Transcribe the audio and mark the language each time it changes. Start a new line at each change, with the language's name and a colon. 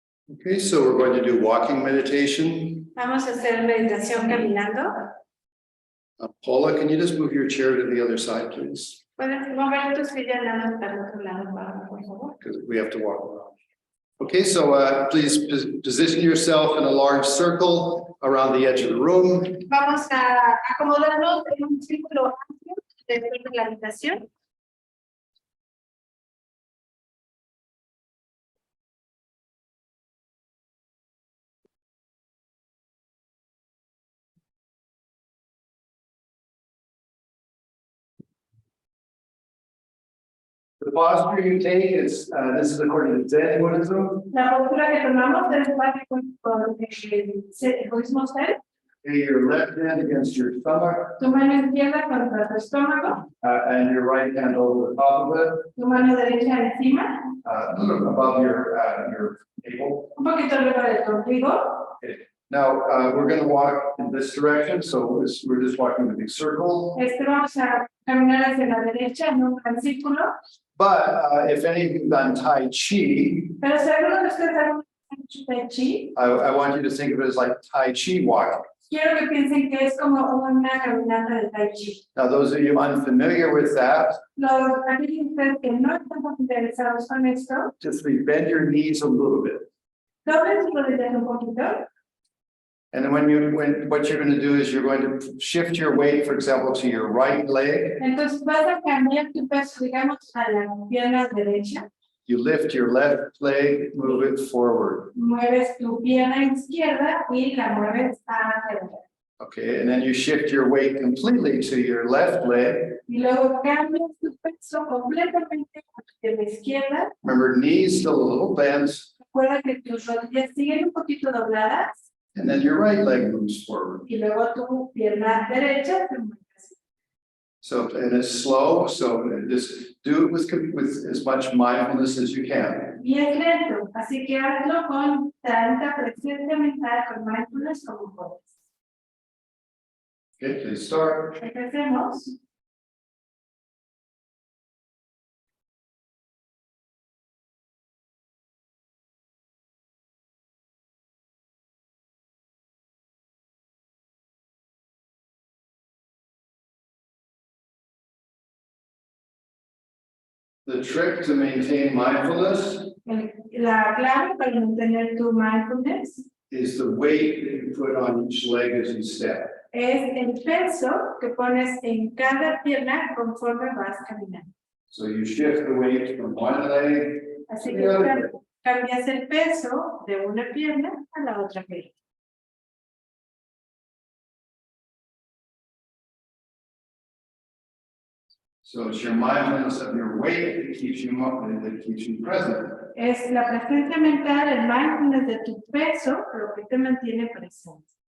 English: Okay, so we're going to do walking meditation.
Spanish: Vamos a hacer meditación caminando.
English: Paula, can you just move your chair to the other side, please?
Spanish: Puedes mover tu silla nada más para el otro lado, por favor.
English: Because we have to walk around. Okay, so please position yourself in a large circle around the edge of the room.
Spanish: Vamos a acomodarnos en un círculo amplio dentro de la habitación.
English: The posture you take is, this is according to Zen Buddhism.
Spanish: La postura que tomamos es base con el budismo Zen.
English: Your left hand against your stomach,
Spanish: Tu mano izquierda contra tu estómago,
English: and your right hand over the top of it,
Spanish: tu mano derecha encima,
English: a little above your navel.
Spanish: un poquito arriba de tu ombligo.
English: Now, we're going to walk in this direction, so we're just walking in a big circle.
Spanish: Vamos a caminar hacia la derecha en un gran círculo.
English: But if any of you've done Tai Chi,
Spanish: Pero si alguno de ustedes ha hecho Tai Chi,
English: I want you to think of it as like Tai Chi walking.
Spanish: quiero que piensen que es como una caminata de Tai Chi.
English: Now, those of you unfamiliar with that,
Spanish: Aquellos de ustedes que no están familiarizados con esto,
English: just bend your knees a little bit.
Spanish: doblen sus rodillas un poquito.
English: And then what you're going to do is you're going to shift your weight, for example, to your right leg.
Spanish: Entonces vas a cambiar tu peso, digamos, a la pierna derecha.
English: You lift your left leg, move it forward.
Spanish: Mueves tu pierna izquierda y la mueves hacia adelante.
English: Okay, and then you shift your weight completely to your left leg.
Spanish: Y luego cambias tu peso completamente hacia la izquierda.
English: Remember, knees still a little bent,
Spanish: Recuerda que tus rodillas siguen un poquito dobladas.
English: and then your right leg moves forward.
Spanish: Y luego tu pierna derecha te mueves.
English: So, and it's slow, so just do it with as much mindfulness as you can.
Spanish: Y es lento, así que hazlo con tanta presencia mental, con mindfulness como puedes.
English: Okay, please start.
Spanish: Empecemos.
English: The trick to maintain mindfulness
Spanish: La clave para mantener tu mindfulness
English: is the weight that you put on each leg as you step.
Spanish: es el peso que pones en cada pierna conforme vas caminando.
English: So you shift the weight from one leg
Spanish: Así
English: to
Spanish: que
English: the other.
Spanish: cambias el peso de una pierna a la otra pierna.
English: So it's your mindfulness of your weight that keeps you up and that keeps you present.
Spanish: Es la presencia mental, el mindfulness de tu peso, lo que te mantiene presente.